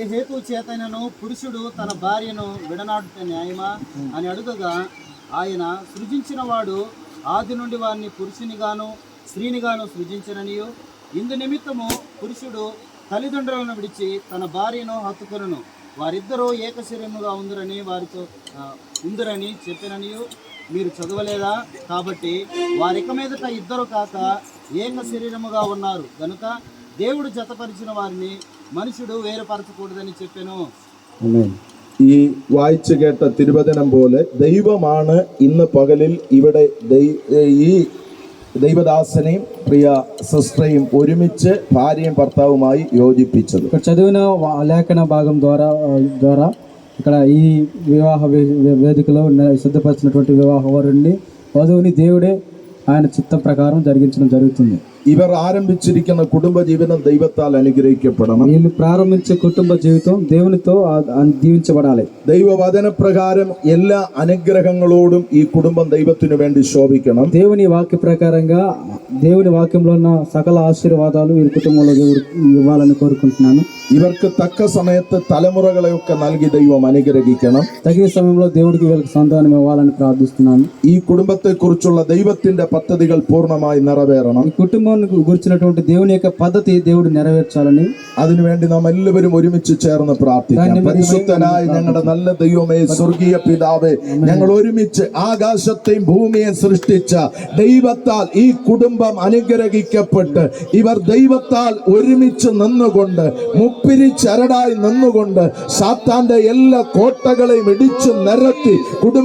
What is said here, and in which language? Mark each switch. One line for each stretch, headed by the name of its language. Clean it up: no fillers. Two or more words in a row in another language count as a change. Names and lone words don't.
Telugu: హేతు చేతైనను పురుషుడు తన భార్యను విడనాడుట న్యాయమా అని అడుగగా ఆయన సృజించిన వాడు ఆది నుండి వారిని పురుషునిగాను స్త్రీనిగాను సృజించననియు ఇందు నిమిత్తము పురుషుడు తల్లిదండ్రులను విడిచి తన భార్యను హత్తుకొనును వారిద్దరూ ఏకశరీరముగా ఉందరని చెప్పిననియు మీరు చదవలేదా? కాబట్టి వారిక మీదట ఇద్దరు కాక ఏక శరీరముగా ఉన్నారు గనుక దేవుడు జతపరిచిన వారిని మనుషుడు వేరుపరచకూడదని చెప్పాను.
Malayalam: ഈ വായിച്ചു കേട്ട തിരുവചനം പോലെ ദൈവമാണ് ഇന്ന് പകലിൽ ഇവിടെ ഈ ദൈവദാസനെയും പ്രിയ സിസ്റ്ററെയും ഒരുമിച്ച് ഭാര്യയും ഭർത്താവുമായി യോജിപ്പിച്ചത്.
Telugu: ఇక్కడ చదివిన లేఖన భాగం ద్వారా ఇక్కడ ఈ వివాహ వేదికలో సిద్ధపరిచినటువంటి వివాహ వధువుని దేవుడే ఆయన చిత్తం ప్రకారం జరిగించడం జరుగుతుంది.
Malayalam: ഇവർ ആരംഭിച്ചിരിക്കുന്ന കുടുംബജീവിതം ദൈവത്താൽ അനുഗ്രഹിക്കപ്പെടണം.
Telugu: వీళ్ళు ప్రారంభించే కుటుంబ జీవితం దేవునితో దీవించబడాలి.
Malayalam: ദൈവവചനപ്രകാരം എല്ലാ അനുഗ്രഹങ്ങളോടും ഈ കുടുംബം ദൈവത്തിനു വേണ്ടി ശോഭിക്കണം.
Telugu: దేవుని వాక్య ప్రకారంగా దేవుని వాక్యంలో ఉన్న సకల ఆశీర్వాదాలు ఈ కుటుంబంలో దేవుడు ఇవ్వాలని కోరుకుంటున్నాను.
Malayalam: ഇവർക്ക് തക്ക സമയത്ത് തലമുറകളെയൊക്കെ നൽകി ദൈവം അനുഗ്രഹിക്കണം.
Telugu: తగిన సమయంలో దేవుడికి వీళ్ళకి సంతానం ఇవ్వాలని ప్రార్థిస్తున్నాను.
Malayalam: ഈ കുടുംബത്തെ കുറിച്ചുള്ള ദൈവത്തിന്റെ പദ്ധതികൾ പൂർണ്ണമായി നിറവേറണം.
Telugu: ఈ కుటుంబాన్ని గురించినటువంటి దేవుని యొక్క పద్ధతి దేవుడు నెరవేర్చాలని
Malayalam: അതിനുവേണ്ടി നാം എല്ലാവരും ഒരുമിച്ച് ചേർന്ന് പ്രാർത്ഥിക്കാം. പരിശുദ്ധനായ ഞങ്ങളുടെ നല്ല ദൈവമേ, സ്വർഗീയ പിതാവേ, ഞങ്ങൾ ഒരുമിച്ച് ആകാശത്തെയും ഭൂമിയെയും സൃഷ്ടിച്ച ദൈവത്താൽ ഈ കുടുംബം അനുഗ്രഹിക്കപ്പെട്ട് ഇവർ ദൈവത്താൽ ഒരുമിച്ച് നിന്നുകൊണ്ട് മുപ്പിരി ചരടായി നിന്നുകൊണ്ട് സാത്താന്റെ എല്ലാ കോട്ടകളെയും ഇടിച്ചു നിരത്തി കുടുംബ